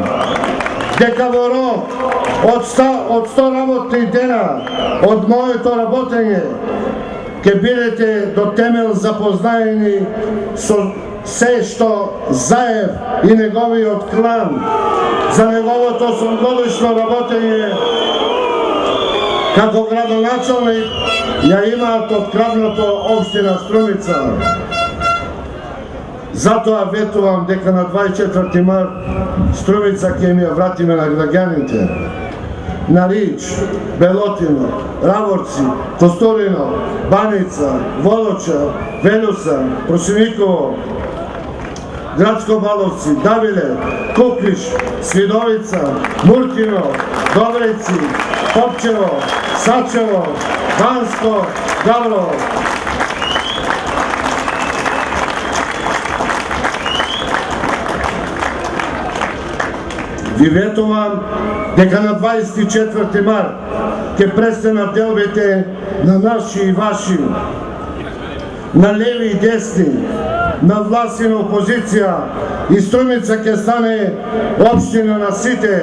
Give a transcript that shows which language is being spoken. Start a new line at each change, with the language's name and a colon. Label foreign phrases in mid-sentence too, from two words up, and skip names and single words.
Macedonian: дека во рок од 100 работни дена од моето работење ќе бидете до темел запознаени со се што Заев и неговиот клан за неговото 8-годишно работење како градоначалник ја имаат откраднато општина Струмица. Затоа ветувам дека на 24 март Струмица ќе ми ја вратиме на граѓаните. na Rič, Belotino, Ravorci, Kosturino, Banica, Voloča, Velusa, Prosinikovo, Gradsko Balovci, Davile, Kukliš, Svidovica, Murtino, Dobrici, Popčevo, Sačevo, Bansko, Gavrovo. Ви ветувам дека на 24 март ќе престанат делбите на наши и ваши, на леви и десни, на власт и на опозиција, и Струмица ќе стане општина на сите.